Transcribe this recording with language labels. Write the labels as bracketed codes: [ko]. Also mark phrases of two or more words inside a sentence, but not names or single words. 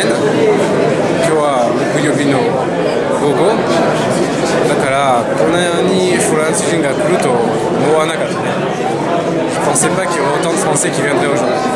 [ja] 今日は木曜日の午後だから、こんなにフランス人が来ると思わなかったね。 [fr] pensais pas qu'il y aurait autant de Français qui viendraient aujourd'hui.